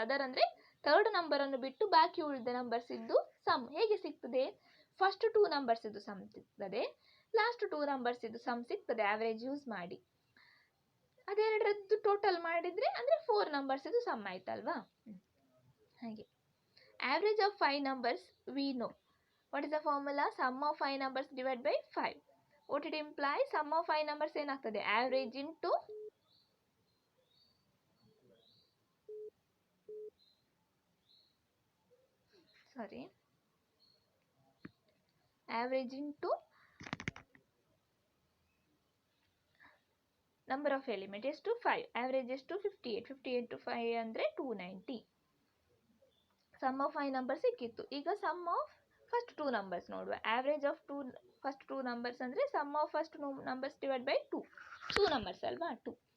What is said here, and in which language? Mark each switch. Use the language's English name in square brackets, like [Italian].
[Kannada] Other ಅಂದರೆ third ನಂಬರನ್ನು ಬಿಟ್ಟು ಬಾಕಿ ಉಳಿದ ನಂಬರ್ಸ್ ಇದ್ದು ಸಮ್. ಹೇಗೆ ಸಿಗ್ತದೆ, ಫಸ್ಟ್ 2 ನಂಬರ್ಸ್ ಇದ್ದು ಸಮ್ ಸಿಗ್ತದೆ, ಲಾಸ್ಟ್ 2 ನಂಬರ್ಸ್ ಇದ್ದು ಸಮ್ ಸಿಗ್ತದೆ ಆ್ಯಾವ್ರೇಜ್ ಯೂಸ್ ಮಾಡಿ. ಅದೆರಡರದ್ದು ಟೋಟಲ್ ಮಾಡಿದರೆ ಅಂದರೆ 4 ನಂಬರ್ಸ್ ಇದು ಸಮ್ ಆಯ್ತಲ್ವಾ. [English] ಹಾಗೆ average of 5 numbers we know. What is the formula? Sum of 5 numbers divided by 5. What it implies? Sum of 5 numbers ಏನಾಗ್ತದೆ average into average into number of element ಎಷ್ಟು 5. [Kannada] average ಎಷ್ಟು 58. 58 to 5 ಅಂದರೆ 290. Some of 5 number ಸಿಕ್ಕಿತ್ತು. [English] ಈಗ sum of first 2 numbers ನೋಡುವ. Average of first 2 numbers ಅಂದರೆ sum of first 2 numbers divide by 2 numbers ಅಲ್ವಾ 2.